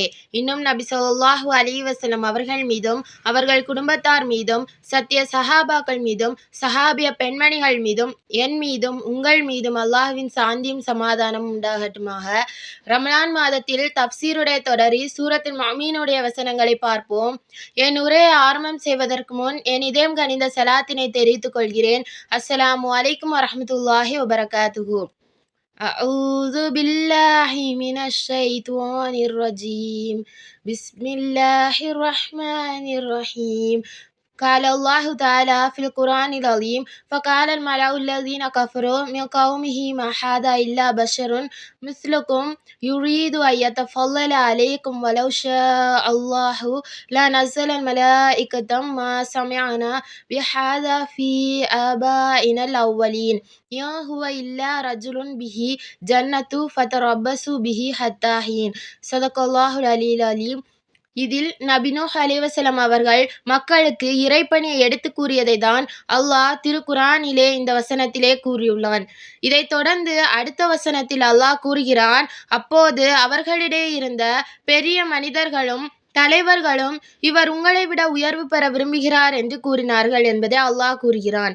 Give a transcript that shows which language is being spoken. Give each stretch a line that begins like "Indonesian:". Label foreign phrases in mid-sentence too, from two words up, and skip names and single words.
Tamil: இன்னும் நபி
Arabic: صلى الله عليه وسلم
Tamil: அவர்கள் மீதும் அவர்கள் குடும்பத்தார் மீதும் சத்திய சஹாபாக்கள் மீதும் சஹாபிய பெண்மணிகள் மீதும் என் மீதும் உங்கள் மீதும் அல்லாஹ்வின் சாந்தியும் சமாதானம் உண்டாகட்டுமாக. ரமலான் மாதத்தில் தப்சீருடைய தொடரில் சூரத்துல் முஃமினூனுடைய வசனங்களை பார்ப்போம். என் உரையை ஆரம்பம் செய்வதற்கு முன் என் இதயம் கனிந்த ஸலாத்தினை தெரிவித்துக் கொள்கிறேன்.
Arabic: السلام عليكم ورحمة الله وبركاته. أعوذ بالله من الشيطان الرجيم. بسم الله الرحمن الرحيم. قال الله تعالى في القرآن العظيم: فقال الملأ الذين كفروا من قومه ما هذا إلا بشر مثلكم يريد أن يتفضل عليكم ولو شاء الله لنزل الملائكة ما سمعنا بهذا في آبائنا الأولين إن هو إلا رجل به جنة فتربصوا به حتى حين. صدق الله العلي العليم.
Tamil: இதில் நபி நூஹ் அலைஹிவஸல்லம் அவர்கள் மக்களுக்கு இறைப்பணியை எடுத்து கூறியதை தான் அல்லாஹ் திருக்குரானிலே இந்த வசனத்திலே கூறியுள்ளான். இதைத் தொடர்ந்து அடுத்த வசனத்தில் அல்லாஹ் கூறுகிறான்: அப்போது அவர்களிடையே இருந்த பெரிய மனிதர்களும் தலைவர்களும் இவர் உங்களை விட உயர்வு பெற விரும்புகிறார் என்று கூறினார்கள் என்பதை அல்லாஹ் கூறுகிறான்.